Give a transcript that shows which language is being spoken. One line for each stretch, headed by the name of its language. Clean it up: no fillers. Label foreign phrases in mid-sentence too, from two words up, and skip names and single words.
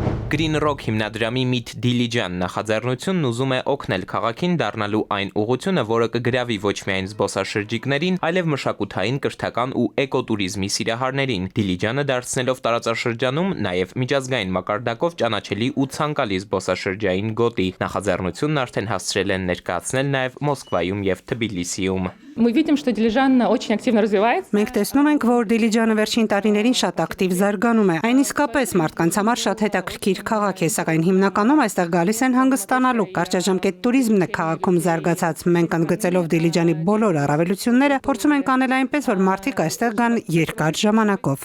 Armenian: Green Rock հիմնադրամի Meet Diligent նախաձեռնությունն ուզում է օգնել քաղաքին դառնալու այն ուղղությունը, որը կգրավի ոչ միայն զբոսաշրջիկներին, այլև մշակութային, կրթական ու էկոտուրիզմի սիրահարներին։ Diligent-ը դարձնելով տարածաշրջանում նաև միջազգային մակարդակով ճանաչելի ու ցանկալի զբոսաշրջային գոտի։ Նախաձեռնությունն արդեն հասցրել են ներկայացնել նաև Մոսկվայում եւ Թբիլիսիում։
Russian: Мы видим, что Дилижан очень активно развивается.
Armenian: Մենք տեսնում ենք, որ Դիլիջանը վերջին տարիներին շատ ակտիվ զարգանում է։ Այն իսկապես մարդկանց համար շատ հետաքրքիր քաղաք է, սակայն հիմնականում այստեղ գալիս են հանգստանալու։ Կարճաժամկետ туриզմն է քաղաքում զարգացած։ Մենք ընդգծելով Դիլիջանի բոլոր առավելությունները, փորձում ենք անել այնպես, որ մարդիկ այստեղ գան երկար ժամանակով։